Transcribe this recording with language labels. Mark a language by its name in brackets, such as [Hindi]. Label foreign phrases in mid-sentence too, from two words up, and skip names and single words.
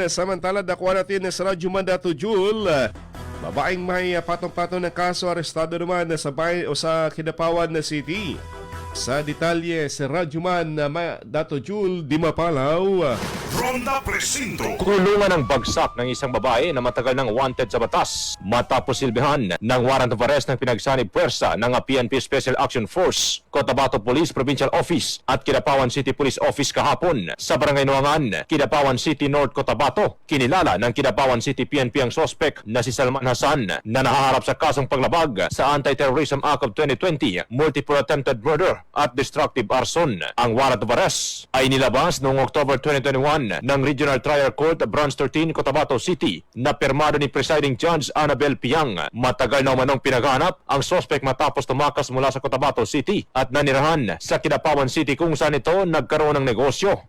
[Filipino] Samantala dakwa natin sa Radyoman Dato Jul. Babaeng may patong-patong ng kaso arestado naman sa bayan o sa Kidapawan City. Sa detalye sa Radyoman Dato Jul Di Mapalaw. Ronda Presinto. Kulungan ang bagsak ng isang babae na matagal nang wanted sa batas matapos silbihan ng [English] warrant of arrest [Filipino] ng pinagsanib puwersa ng PNP Special Action Force, Cotabato Police Provincial Office at Kidapawan City Police Office kahapon. Sa Barangay Nuangan, Kidapawan City North, Cotabato, kinilala ng Kidapawan City PNP ang sospek na si Salman Hasan na nahaharap sa kasong paglabag sa Anti-Terrorism Act of 2020, [English] multiple attempted murder [Filipino] at [English] destructive arson. [Filipino] Ang [English] warrant of arrest [Filipino] ay nilabas noong October 2021 ng Regional Trial Court Branch 13 Cotabato City na pirmado ni Presiding Judge Annabel Piang. Matagal na umanong pinaghanap ang sospek matapos tumakas mula sa Cotabato City at nanirahan sa Kidapawan City kung saan ito nagkaroon ng negosyo.